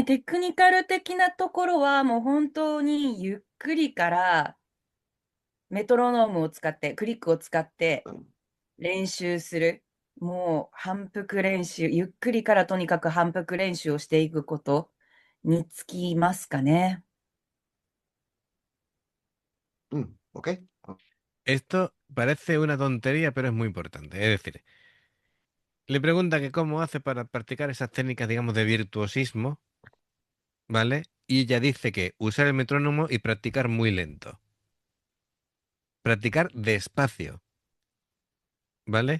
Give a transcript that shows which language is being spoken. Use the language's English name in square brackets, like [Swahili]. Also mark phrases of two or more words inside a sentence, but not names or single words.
[Japanese] テクニカル的なところはもう本当にゆっくりからメトロノームを使って、クリックを使ってうん。練習する。もう反復練習、ゆっくりからとにかく反復練習をしていくことにつきますかね。うん。OK? [Spanish] Esto parece una tontería, pero es muy importante. Es decir, le pregunta que cómo hace para practicar esas técnicas, digamos, de virtuosismo, ¿vale? Y ella dice que usar el metrónomo y practicar muy lento. Practicar despacio, ¿vale?